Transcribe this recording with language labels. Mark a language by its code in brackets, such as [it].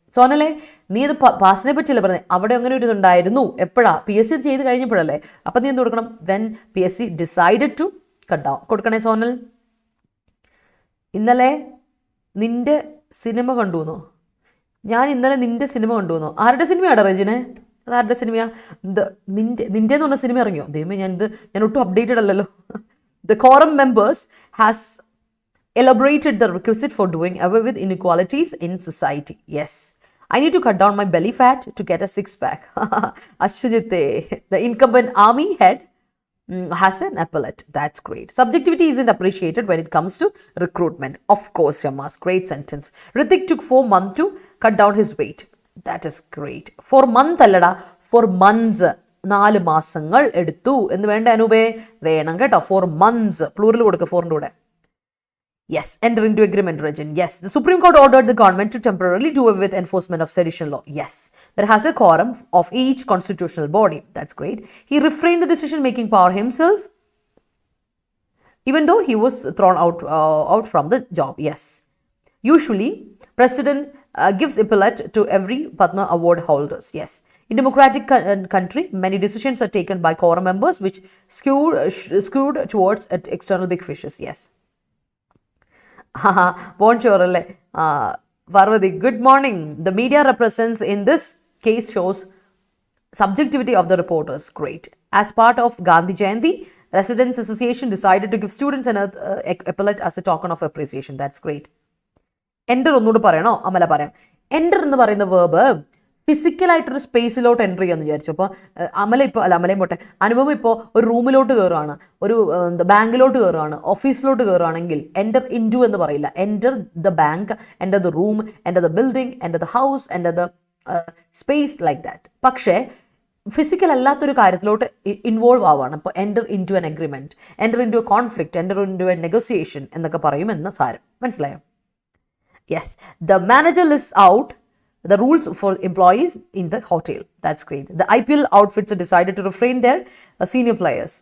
[ml] സോനല്ലേ, നീ ഇത് പാസിനെ പറ്റിയല്ലേ പറഞ്ഞത്, അവിടെ അങ്ങനെ ഒരു ഇതുണ്ടായിരുന്നു. എപ്പോഴാ? PSC ചെയ്ത് കഴിഞ്ഞപ്പോഴല്ലേ. അപ്പം നീ എന്ത് കൊടുക്കണം? [en] when PSC decided to cut down കൊടുക്കണേ സോനൽ. [ml] ഇന്നലെ നിന്റെ സിനിമ കണ്ടുവന്നോ? ഞാൻ ഇന്നലെ നിന്റെ സിനിമ കണ്ടുവന്നോ? ആരുടെ സിനിമയാടാ റെജിനെ? അത് ആരുടെ സിനിമയാ? നിന്റെ എന്ന് പറഞ്ഞ സിനിമ ഇറങ്ങിയോ? ദൈവമേ, ഞാൻ ഒട്ടും അപ്ഡേറ്റഡ് അല്ലല്ലോ. [en] The quorum members has elaborated the requisite for doing away with inequalities in society. Yes, I need to cut down my belly fat to get a six-pack. Ashujite, the incumbent army head, has an appellate. That's great. Subjectivity isn't appreciated when it comes to recruitment. Of course, Yamas. Great sentence. Hrithik took 4 months to cut down his weight. That is great. 4 months allada, 4 months. [ml] 4 മാസങ്ങൾ എടുത്തു എന്ന് വേണ്ട അനൂപേ? വേണം കേട്ടോ. 4 months plural കൊടുക്കുക 4ന്റെ കൂടെ. [en] Yes, enter into agreement region. Yes, the Supreme Court ordered the government to temporarily do away with enforcement of sedition law. Yes, there has a quorum of each constitutional body. That's great. He refrained the decision-making power himself, even though he was thrown out from the job. Yes, usually President gives appellate to every Padma Award holders. Yes, in democratic country, many decisions are taken by quorum members, which skewed towards external big fishes. Yes. Bonjour, Parvati. Good morning. The media represents in this case shows subjectivity of the reporters. Great. As part of Gandhi Jayanti, residents association decided to give students an epaulet as a token of appreciation. That's great. [ml] Enter ഒന്നുകൂടി പറയണോ? അമല പറയാം. Enter എന്ന് പറയുന്ന verb ഫിസിക്കലായിട്ടൊരു സ്പേസിലോട്ട് enter ചെയ്യാമെന്ന് വിചാരിച്ചു. അപ്പോൾ അമലയും പോട്ടെ, അനുഭവം ഇപ്പോൾ ഒരു റൂമിലോട്ട് കയറുകയാണ്, ഒരു ബാങ്കിലോട്ട് കയറുകയാണ്, ഓഫീസിലോട്ട് കയറുകയാണെങ്കിൽ എൻ്റർ ഇൻ ടു എന്ന് പറയില്ല. [en] Enter the bank, enter the room, enter the building, enter the house, enter the space, like that. [ml] പക്ഷേ ഫിസിക്കൽ അല്ലാത്തൊരു കാര്യത്തിലോട്ട് ഇൻവോൾവ് ആവുകയാണ്. അപ്പോൾ [en] enter into an agreement, enter into a conflict, enter into a negotiation [ml] എന്നൊക്കെ പറയുമെന്ന് സാരം. മനസ്സിലായോ? Yes. [en] The manager list out the rules for employees in the hotel. That's great. The IPL outfits are decided to refrain their senior players.